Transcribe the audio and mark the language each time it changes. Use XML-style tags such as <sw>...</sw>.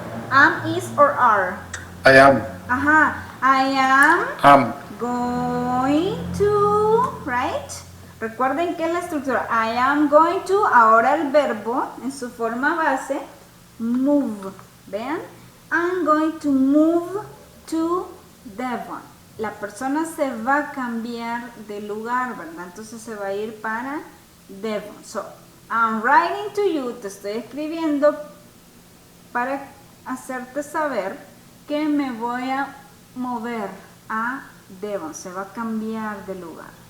<en>Am, is, or are? I am. I am Am. going to, right?</en> <es>Recuerden que la estructura</es> <en>I am going to,</en> <es>ahora el verbo en su forma base, move. Vean,</es> <en>I'm going to move to Devon.</en> <es>La persona se va a cambiar de lugar, ¿verdad? Entonces se va a ir para Devon.</es> <en>So, I'm writing to you,</en> <es>te estoy escribiendo para hacerte saber que me voy a mover a Devon, se va a cambiar de lugar.</es>